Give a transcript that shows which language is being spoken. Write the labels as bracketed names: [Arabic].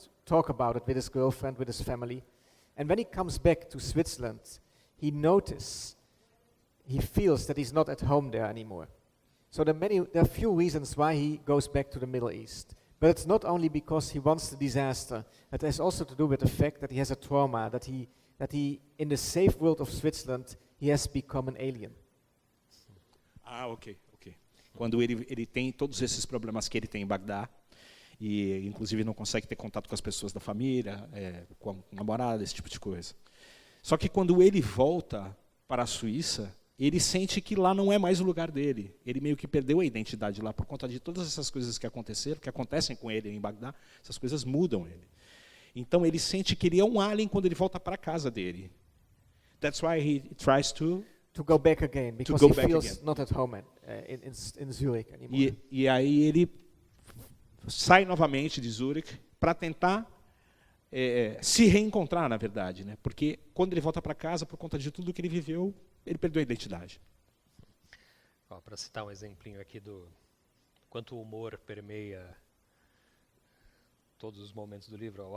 [English] talk about it with his girlfriend, with his family. And when he comes back to Switzerland, he feels that he's not at home there anymore. So there are few reasons why he goes back to the Middle East. But it's not only because he wants the disaster. It has also to do with the fact that he has a trauma, that he, in the safe world of Switzerland, he has become an alien. Ok. [Portuguese] Quando ele tem todos esses problemas que ele tem em Bagdá, e inclusive não consegue ter contato com as pessoas da família, com a namorada, esse tipo de coisa. Só que quando ele volta para a Suíça, ele sente que lá não é mais o lugar dele. Ele meio que perdeu a identidade lá por conta de todas essas coisas que aconteceram, que acontecem com ele em Bagdá. Essas coisas mudam ele. Então ele sente que ele é um alien quando ele volta para a casa dele. [English] That's why he tries to go back again, because he feels not at home in Zurich anymore. [Portuguese] E aí ele sai novamente de Zurich para tentar se reencontrar, na verdade, né? Porque quando ele volta para casa, por conta de tudo que ele viveu, ele perdeu a identidade. Para citar um exemplinho aqui do quanto o humor permeia todos os momentos do livro.